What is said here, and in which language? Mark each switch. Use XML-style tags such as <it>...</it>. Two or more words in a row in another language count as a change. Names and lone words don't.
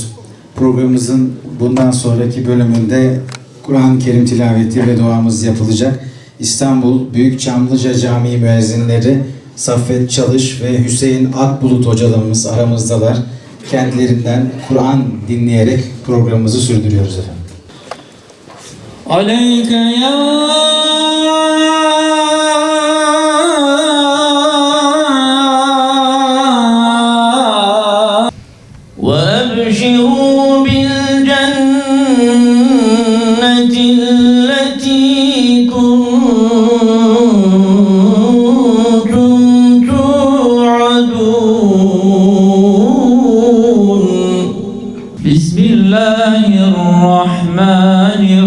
<tr>Programımızın bundan sonraki bölümünde Kur'an-ı Kerim tilaveti ve duamız yapılacak. İstanbul Büyük Çamlıca Camii müezzinleri Saffet Çalış ve Hüseyin Akbulut hocalarımız aramızdalar. Kendilerinden Kur'an dinleyerek programımızı sürdürüyoruz efendim.</tr> <ar>عليك يا وَأَبْشِرُوا بِالْجَنَّةِ الَّتِي كُنْتُمْ تُوعَدُونَ بِسْمِ اللَّهِ الرَّحْمَنِ</ar>